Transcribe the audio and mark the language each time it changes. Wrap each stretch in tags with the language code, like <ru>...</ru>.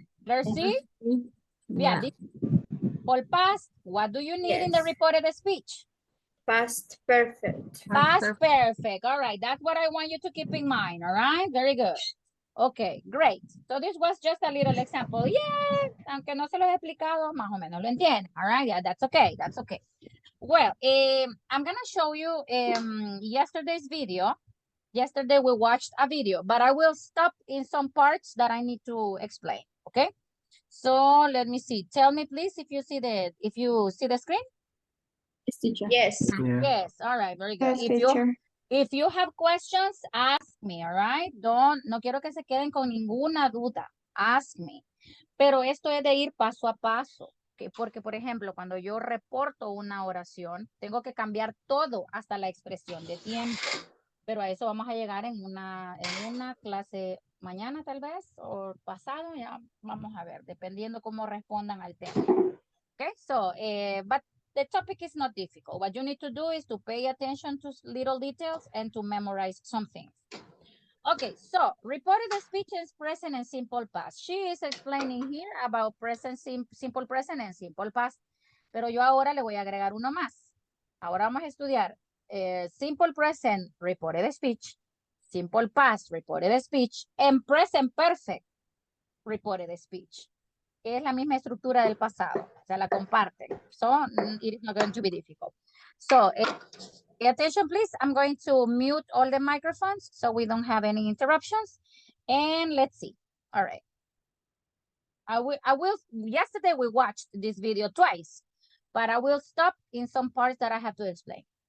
<en>Letter C? Yeah, this all past. What do you need in the Yes. reported speech? Past perfect. Past perfect. All right, that's what I want you to keep in mind. All right, very good. Okay, great. So this was just a little example.</en> <es>Yeah, aunque no se lo he explicado, más o menos lo entienden.</es> <en>All right, yeah, that's okay. That's okay. Well, I'm gonna show you yesterday's video. Yesterday we watched a video, but I will stop in some parts that I need to explain. Okay. So let me see. Tell me, please, if you see the screen. Yes, teacher. Yes. Yes. All right. Very good. If you have questions, ask me. All right.</en> <es>No quiero que se queden con ninguna duda.</es> <en>Ask me.</en> <es>Pero esto es de ir paso a paso. Porque, por ejemplo, cuando yo reporto una oración, tengo que cambiar todo hasta la expresión de tiempo. Pero a eso vamos a llegar en una clase mañana tal vez o pasado, ya vamos a ver, dependiendo cómo respondan al tema.</es> <en>Okay, so, but the topic is not difficult. What you need to do is to pay attention to little details and to memorize some things. Okay, so reported speech is present and simple past. She is explaining here about present, simple present and simple past.</en> <es>Pero yo ahora le voy a agregar uno más. Ahora vamos a estudiar</es> <en>simple present, reported speech, simple past, reported speech, and present perfect, reported speech.</en> <es>Es la misma estructura del pasado, o sea, la comparten.</es> <en>So, it is not going to be difficult. So, pay attention, please. I'm going to mute all the microphones so we don't have any interruptions. And let's see. All right. I will, yesterday we watched this video twice, but I will stop in some parts that I have to explain.</en>